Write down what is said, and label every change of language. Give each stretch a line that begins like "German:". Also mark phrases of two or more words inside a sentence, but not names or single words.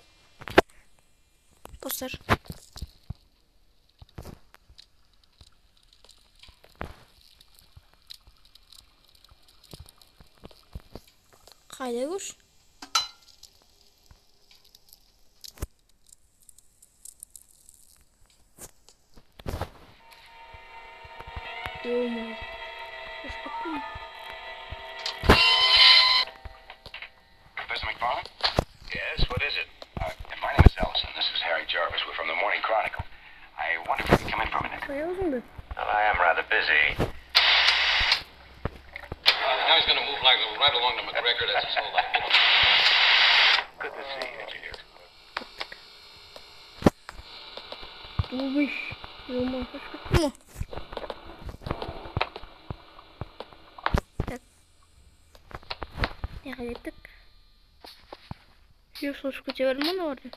Kazakh: Достар. Қайда көрші? Ой-мой.
English: Professor McFarland? Yes, what is it? My name is Ellison. This is Harry Jarvis. We're from the Morning Chronicle. I wonder if we can come in for a minute. Well, I am rather busy. Now he's going to move like right along to McGregor. That's his whole life. Good to see you, engineer.
Russian: Ой, ё-моё, что? Так. Я хотел. Я слышу, что тебе нормально.